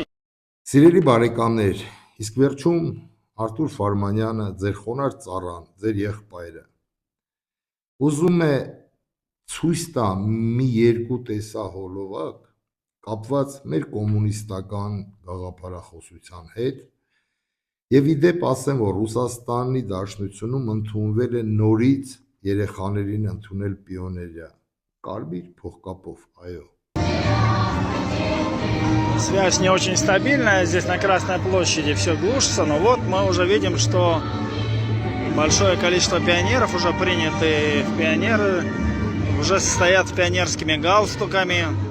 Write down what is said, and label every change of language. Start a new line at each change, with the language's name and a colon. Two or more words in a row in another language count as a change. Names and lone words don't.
Armenian: Սիրելի բարեկամներ, իսկ վերջում Արտուր Ֆարմանյանը, ձեր խոնար ծառան, ձեր եղբայրը, ուզում է ցույց տա մի երկու տեսահոլովակ կապված մեր կոմունիստական գաղափարախոսության հետ եւ իդեպ ասեմ, որ Ռուսաստանի Դաշնությունում ընդունվել է նորից երեխաներին ընդունել պիոներիա, կարմիր փողկապով, այո։
Russian: Связь не очень стабильная, здесь на Красной площади все глушится, но вот мы уже видим, что большое количество пионеров уже приняты в пионеры, уже стоят с пионерскими галстуками.